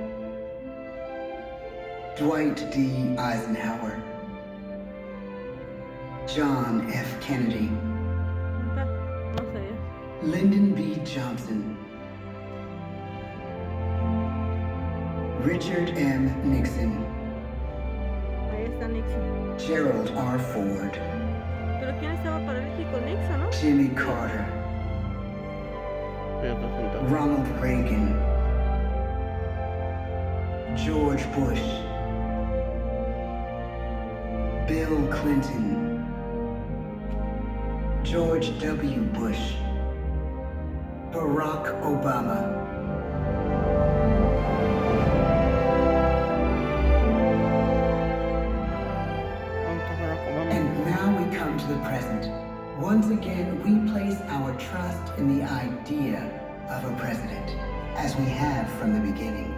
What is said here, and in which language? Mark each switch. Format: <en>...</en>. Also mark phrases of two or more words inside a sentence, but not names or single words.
<es>Dwight D. Eisenhower. John F. Kennedy. Lyndon B. Johnson. Richard M. Nixon. Ahí está Nixon. Gerald R. Ford. ¿Pero quién estaba para México? Nixon, ¿no? Jimmy Carter. Ronald Reagan. George Bush. Bill Clinton. George W. Bush. Barack Obama.</es> <en>And now we come to the present. Once again, we place our trust in the idea of a president, as we have from the beginning.</en>